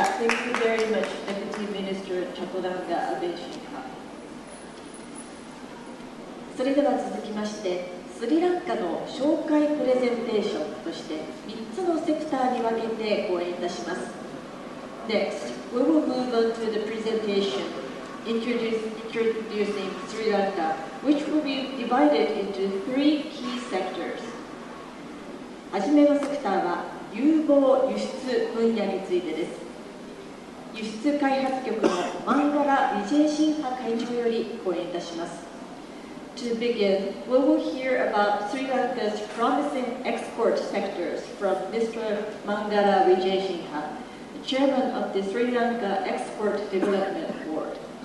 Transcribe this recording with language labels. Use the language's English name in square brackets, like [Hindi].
[English] Thank you very much, Deputy Minister Chaturanga Abeshinha. [Japanese] それでは続きまして、スリランカの紹介プレゼンテーションとして3つのセクターに分けて講演いたします。 [English] Next, we will move on to the presentation introducing Sri Lanka, which will be divided into 3 key sectors. [Japanese] はじめのセクターは有望輸出分野についてです。輸出開発局のマンガラ・ビジェイシンハ会長より講演いたします。 [English] To begin, we will hear about Sri Lanka's promising export sectors from Mr. Mangala Vijayasinghe, the chairman of the Sri Lanka Export Development Board.